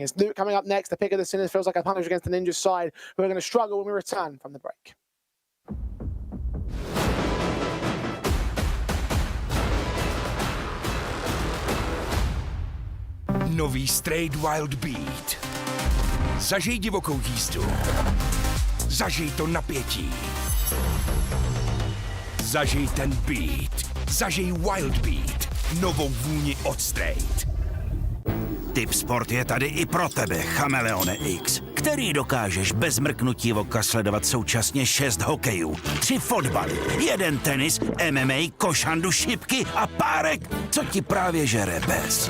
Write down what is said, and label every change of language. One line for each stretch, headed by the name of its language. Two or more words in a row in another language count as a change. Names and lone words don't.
English: It's Luke coming up next. The pick of the Sinners feels like a punish against the Ninjas side, who are going to struggle when we return from the break.
Czech: Nový Straight Wild Beat. Zažij divokou jízdu. Zažij to napětí. Zažij ten beat. Zažij Wild Beat. Novou vůni od Straight. Tipsport je tady i pro tebe, Chameleone X, který dokážeš bez mrknutí oka sledovat současně 6 hokejů, 3 fotbaly, 1 tenis, MMA, košandu, šipky a párek, co ti právě žere bez.